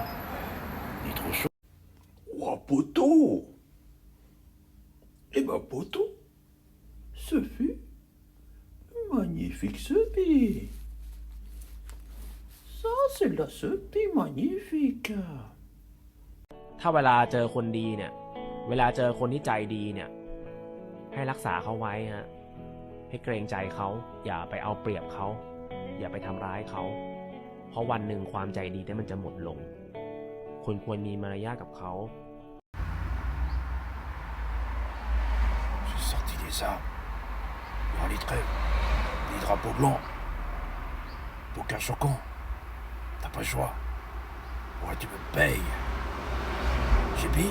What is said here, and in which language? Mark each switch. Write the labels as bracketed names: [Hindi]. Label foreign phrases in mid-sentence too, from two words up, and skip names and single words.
[French] Il est trop chaud. Oh poteau! Eh ben poteau, ce fut magnifique sepi. Ça c'est de la sepi magnifique. [Thai] ถ้าเวลาเจอคนดีเนี่ยเวลาเจอคนที่ใจดีเนี่ยให้รักษาเขาไว้ฮะให้เกรงใจเขาอย่าไปเอาเปรียบเขาอย่าไปทำร้ายเขาเพราะวันหนึ่งความใจดีนั้นมันจะหมดลงคุณควรมีมารยาทกับเขา [French] J'ai sorti des armes. Dans les traits, des drapeaux blancs. Aucun choquant. T'as pas le choix. Ouais, tu me payes. J'ai pris.